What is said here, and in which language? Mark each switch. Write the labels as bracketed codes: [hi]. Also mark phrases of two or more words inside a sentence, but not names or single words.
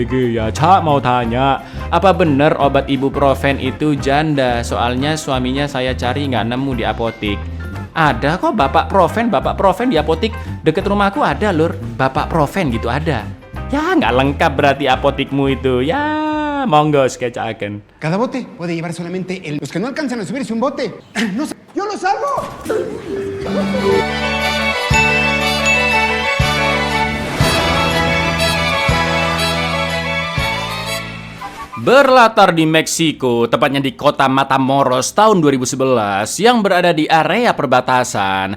[id] Ya, Cak mau tanya, apa bener obat ibuprofen itu janda? Soalnya suaminya saya cari nggak nemu di apotik. Ada kok bapak profen di apotik deket rumahku ada, Lur. Bapak profen gitu ada. Ya nggak lengkap berarti apotikmu itu. [jv] Ya monggo skecaken. [es] Cada bote puede llevar solamente los que no alcanzan a subirse un bote. No sé, yo lo salvo. [id] Berlatar di Meksiko, tepatnya di kota Matamoros tahun 2011 yang berada di area perbatasan.